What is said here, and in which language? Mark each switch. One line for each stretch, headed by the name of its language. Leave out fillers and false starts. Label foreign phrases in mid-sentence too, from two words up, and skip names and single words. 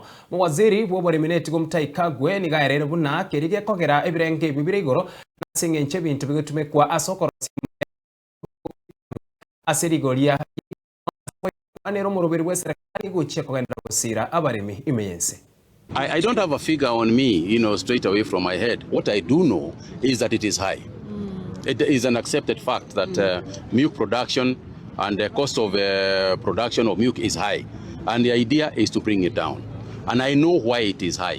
Gusii: Waziri w'Oboremi netugo Mutaikagwe nigaerere buna kerige kogera ebirenge ebibire igoro nasengenche bintu bigotumekwa asokorosia aserigoria anero murubiri wa serikali GOCHIA kogendera GOSIIRA abaremi imeyense.
English: I don't have a figure on me, straight away from my head. What I do know is that it is high. It is an accepted fact that milk production and the cost of production of milk is high. And the idea is to bring it down. And I know why it is high.